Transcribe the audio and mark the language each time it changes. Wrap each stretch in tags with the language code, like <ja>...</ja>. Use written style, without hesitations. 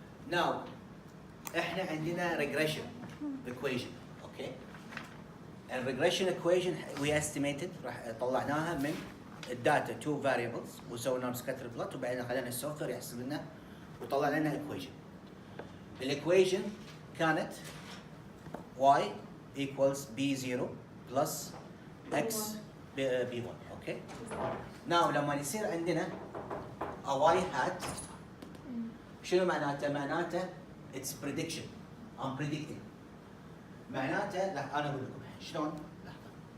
<en>Now</en> <ar>احنا عندنا</ar> <en>regression equation. Okay.</en> <ar>الريجريشن</ar> <en>equation we estimated</en> <ar>راح طلعناها من الداتا تو variables وسوينا لهم سكاتر بلوت وبعدين خلينا السوفت وير يحسب لنا وطلع لنا equation.</ar> <en>الايكويشن كانت y equals b0 plus x b1. Okay.</en> <ar>ناو لما يصير عندنا y hat شنو معناته؟ معناته</ar> <en>it's prediction. I'm predicting.</en> <ar>معناته لا انا اقول لكم شلون. لحظه.</ar>